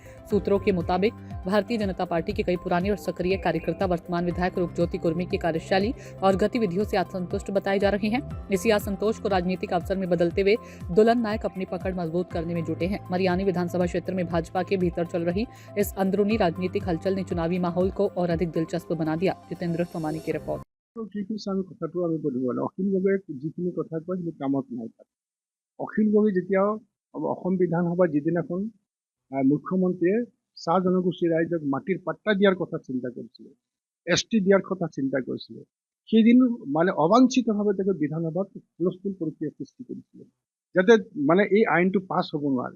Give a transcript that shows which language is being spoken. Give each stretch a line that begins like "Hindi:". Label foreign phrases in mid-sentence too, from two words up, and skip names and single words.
Hindi: सूत्रों के मुताबिक भारतीय जनता पार्टी के कई पुराने और सक्रिय कार्यकर्ता वर्तमान विधायक रूपज्योति कुर्मी की कार्यशैली और गतिविधियों से असंतुष्ट बताए जा रहे हैं। इसी असंतोष को राजनीतिक अवसर में बदलते हुए दुल्लन नायक अपनी पकड़ मजबूत करने में जुटे हैं। मरियानी विधानसभा क्षेत्र में भाजपा के भीतर चल रही इस अंदरूनी राजनीतिक हलचल ने चुनावी माहौल को और अधिक दिलचस्प बना दिया। जितेंद्र सोमानी की रिपोर्ट।
Assamese: অখিল গগৈয়ে যিখিনি কথা কয় সেইটো কামত নাই। অখিল গগৈ যেতিয়া অসম বিধানসভা যিদিনাখন মুখ্যমন্ত্ৰীয়ে চাহ জনগোষ্ঠী ৰাইজক মাটিৰ পাট্টা দিয়াৰ কথা চিন্তা কৰিছিলে, ST দিয়াৰ কথা চিন্তা কৰিছিলে, সেইদিন মানে অবাঞ্ছিতভাৱে তেওঁ বিধানসভাত হুলস্থুল পৰিস্থিতিৰ সৃষ্টি কৰিছিলে, যাতে মানে এই আইনটো পাছ হ'ব নোৱাৰে।